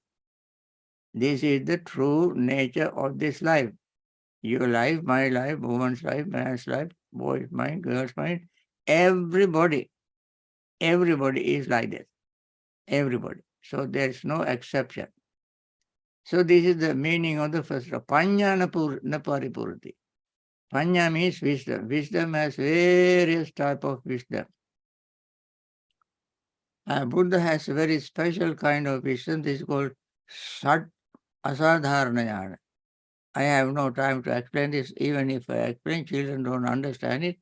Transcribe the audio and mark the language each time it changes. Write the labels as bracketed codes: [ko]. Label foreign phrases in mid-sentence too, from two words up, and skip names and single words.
[en] This is the true nature of this life. Your life, my life, woman's life, man's life, boy's mind, girl's mind, everybody is like this. Everybody. So there is no exception. So this is the meaning of the first. [pi] Panya na paripurati. [en] Panya means wisdom. Wisdom has various type of wisdom. Buddha has a very special kind of wisdom. This is called [pi] Sat Asadharanayana. [en] I have no time to explain this. Even if I explain, children don't understand it.